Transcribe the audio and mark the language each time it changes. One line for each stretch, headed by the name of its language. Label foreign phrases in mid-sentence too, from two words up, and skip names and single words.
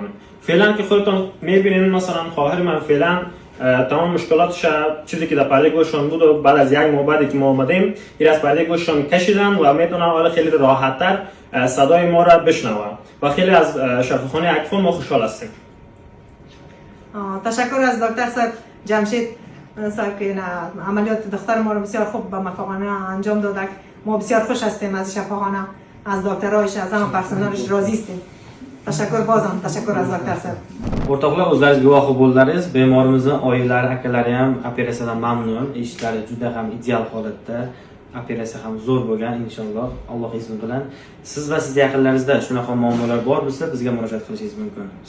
Persian: فعلا که خودتون میبینید مثلا خواهر من فعلا تمام مشکلاتش چیزی که در پرده گوششان بود و بعد از یک ماه بعدی که ما آمدیم این از پرده گوششان کشیدن و میتونن حالا خیلی راحت‌تر صدای ما را بشنوه و خیلی از شفاخانه اکفا ما خوشحال هستیم. تشکر از دکتر صاحب جمشید صاحب که عملیات دختر ما رو بسیار خوب و موفقانه انجام دادک. ما بسیار خوش هستیم از شفاخانه، از دکترایش، از همه پرسنلش راضی هستیم. تشکر بازم، تشکر از داکتر سیر.
Uzbek: O'rtoqlar, o'zlaringiz guvohi bo'ldingiz. Bemorimizning oilari, akalari ham operatsiyadan mamnun. Eshiklari juda ham ideal holatda. Operatsiya ham zo'r bo'lgan inshaalloh, Alloh izni bilan. Siz va siz yaqinlaringizda shunaqa muammolar bor bo'lsa, bizga murojaat qilishingiz mumkin.